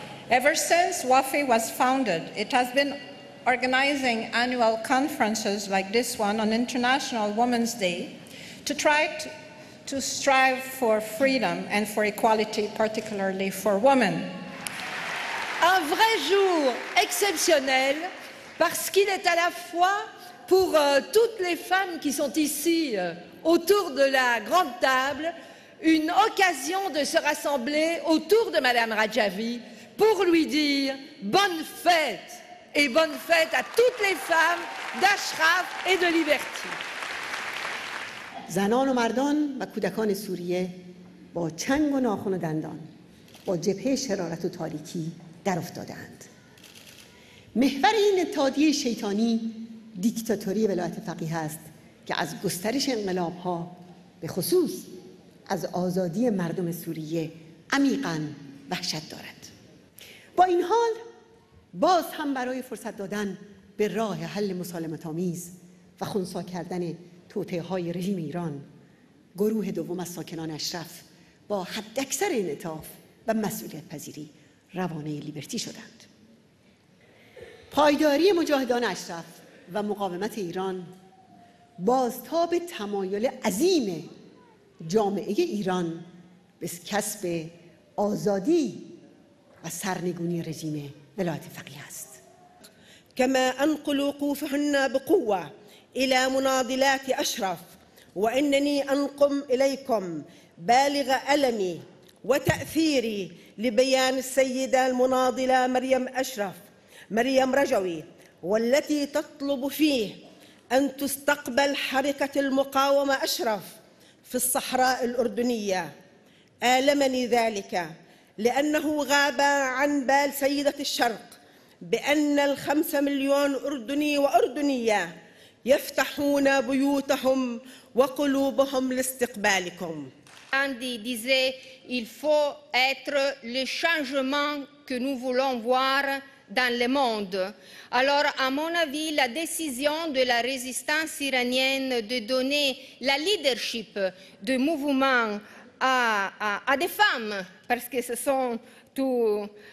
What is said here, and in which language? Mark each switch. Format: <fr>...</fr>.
<en>Ever since WAFI was founded, it has been organizing annual conferences like this one on International Women's Day to try to strive for freedom and for equality, particularly for women.</en> <fr>Un vrai jour exceptionnel parce qu'il est à la fois pour toutes les femmes qui sont ici autour de la grande table une occasion de se rassembler autour de Maryam Rajavi pour lui dire bonne fête et bonne fête à toutes les femmes d'Ashraf et de Liberty.</fr> <fa>زنان و مردان و کودکان سوریه با چنگ و ناخن و دندان با جبهه شرارت و تاریکی در افتادند. محور این اتحادیه شیطانی دیکتاتوری ولایت فقیه است که از گسترش انقلاب‌ها به خصوص از آزادی مردم سوریه عمیقاً وحشت دارد. با این حال باز هم برای فرصت دادن به راه حل مسالمت‌آمیز و خنثی کردن توطئه‌های رژیم ایران، گروه دوم از ساکنان اشرف با حداکثر انعطاف و مسئولیت پذیری روانه لیبرتی شدند. پایداری مجاهدان اشرف و مقاومت ایران بازتاب تمایل عظیم جامعه ایران به کسب آزادی و سرنگونی رژیم ولایت فقیه است.</fa> <ar>كما أنقل وقوفهن بقوة إلى مناضلات أشرف، وإنني أنقم إليكم بالغ ألمي وتأثيري لبيان السيدة المناضلة مريم رجوي، والتي تطلب فيه أن تستقبل حركة المقاومة أشرف في الصحراء الأردنية. آلمني ذلك لأنه غاب عن بال سيدة الشرق بأن 5 مليون أردني وأردنية يفتحون بيوتهم وقلوبهم لاستقبالكم.</ar> <fr>Gandhi disait il faut être le changement que nous voulons voir dans le monde. Alors, à mon avis, la décision de la résistance iranienne de donner la leadership du mouvement à des femmes, parce que ce sont tous</fr>